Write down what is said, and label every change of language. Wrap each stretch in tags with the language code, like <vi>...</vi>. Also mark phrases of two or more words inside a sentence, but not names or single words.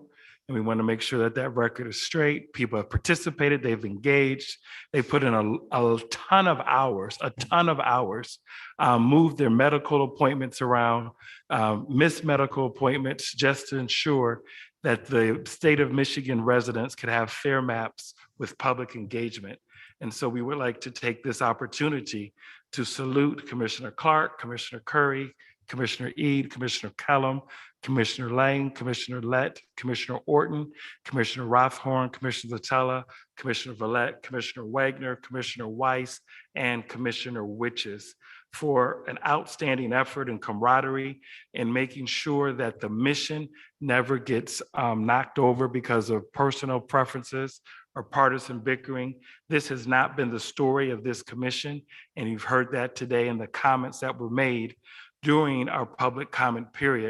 <en>And we want to make sure that that record is straight. People have participated, they've engaged, they put in a ton of hours, moved their medical appointments around, missed medical appointments just to ensure that the state of Michigan residents could have fair maps with public engagement. And so we would like to take this opportunity to salute Commissioner Clark, Commissioner Curry, Commissioner Ede, Commissioner Kellum, Commissioner Lang, Commissioner Lett, Commissioner Orton, Commissioner Rothorn, Commissioner Zatella, Commissioner Vallette, Commissioner Wagner, Commissioner Weiss, and Commissioner Witches for an outstanding effort and camaraderie in making sure that the mission never gets knocked over because of personal preferences or partisan bickering. This has not been the story of this commission, and you've heard that today in the comments that were made during our public comment period.</en>